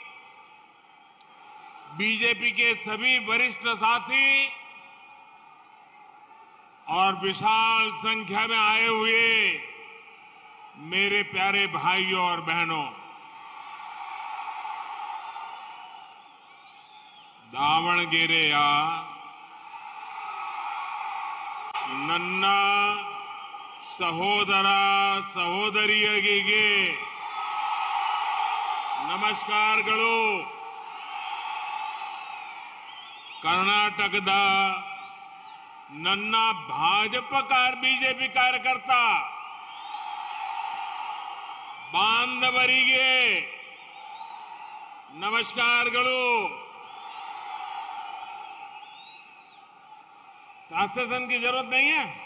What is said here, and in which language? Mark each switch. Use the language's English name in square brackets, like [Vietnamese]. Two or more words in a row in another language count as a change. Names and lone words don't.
[Hindi] बीजेपी के सभी वरिष्ठ साथी और विशाल संख्या में आए हुए मेरे प्यारे भाइयों और बहनों, दावणगेरेಯ [Kannada] ನನ್ನ ಸಹೋದರ ಸಹೋದರಿಯರಿಗೆ ನಮಸ್ಕಾರಗಳು. ಕರ್ನಾಟಕದ ನನ್ನ ಬಿಜೆಪಿ ಕಾರ್ಯಕರ್ತ ಬಾಂಧವರಿಗೆ ನಮಸ್ಕಾರಗಳು. [Hindi] ट्रांसलेशन की जरूरत नहीं है?